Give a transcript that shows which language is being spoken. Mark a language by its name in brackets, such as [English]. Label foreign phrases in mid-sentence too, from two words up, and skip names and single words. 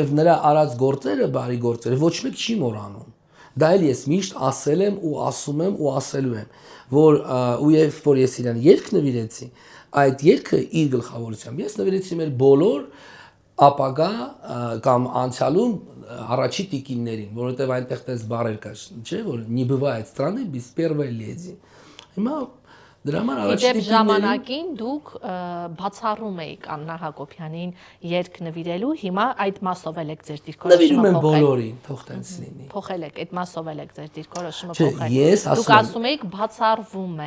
[Armenian] նրա արած գործերը, բարի գործերը ոչ մեկ չի մոռանում։ Դա էլ ես միշտ ասել եմ ու ասում եմ ու ասելու եմ, որ ու երբ որ ես իրան երգ նվիրեցի, այդ երգը իր գլխավորությամբ ես նվիրեցի մեր բոլոր ապագա կամ անցյալում առաջի տիկիններին, որովհետև այնտեղ տես բառեր կա, չէ՞, որ [Russian] не бывает страны без первой леди։ [Armenian] Հիմա դրա համար առաջի տիկիններին ժամանակին դուք բացառում եք Աննա Հակոբյանին երգ նվիրելու, հիմա այդ մասով եք ձեր դիրքորոշումը նվիրում եմ բոլորին, թող տենց լինի։ Փոխել եք, այդ մասով եք ձեր դիրքորոշումը Չէ, փոխել։ ես Դուք ասում եք բացառվում է։